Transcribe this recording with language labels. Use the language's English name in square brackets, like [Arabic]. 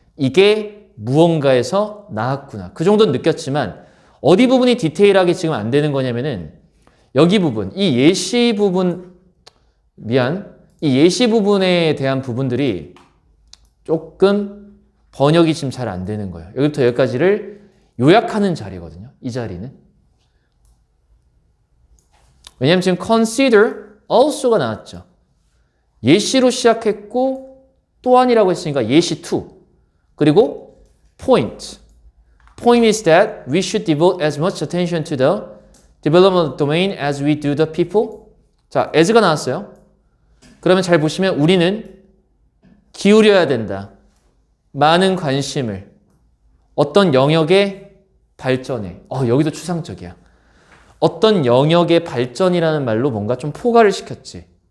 [Korean] 이게 무언가에서 나왔구나. 그 정도는 느꼈지만 어디 부분이 디테일하게 지금 안 되는 거냐면은 여기 부분, 이 예시 부분, 이 예시 부분에 대한 부분들이 조금 번역이 지금 잘 안 되는 거예요. 여기부터 여기까지를 요약하는 자리거든요. 이 자리는. 왜냐하면 지금 consider also가 나왔죠. 예시로 시작했고 또한이라고 했으니까 예시 to. 그리고 point. [English] Point is that we should devote as much attention to the development of the domain as we do the people. [Korean] 자, as가 나왔어요. 그러면 잘 보시면 우리는 기울여야 된다. 많은 관심을 어떤 영역의 발전에. 여기도 추상적이야. 어떤 영역의 발전이라는 말로 뭔가 좀 포괄을 시켰지.